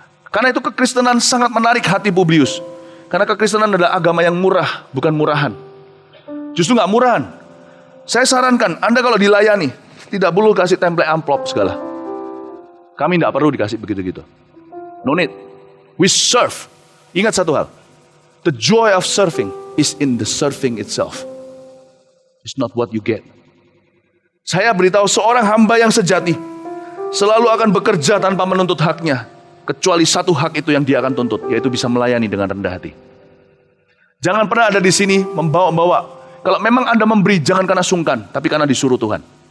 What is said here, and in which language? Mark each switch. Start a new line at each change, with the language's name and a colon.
Indonesian: Karena itu kekristenan sangat menarik hati Publius. Karena kekristenan adalah agama yang murah, bukan murahan. Justru nggak murahan. Saya sarankan Anda kalau dilayani, tidak perlu kasih template amplop segala. Kami tidak perlu dikasih begitu-gitu.
English: No need. We serve.
Indonesian: Ingat satu hal.
English: The joy of serving is in the serving itself. It's not what you get.
Indonesian: Saya beritahu seorang hamba yang sejati selalu akan bekerja tanpa menuntut haknya. Kecuali satu hak itu yang dia akan tuntut, yaitu bisa melayani dengan rendah hati. Jangan pernah ada di sini membawa-bawa. Kalau memang Anda memberi, jangan karena sungkan, tapi karena disuruh Tuhan.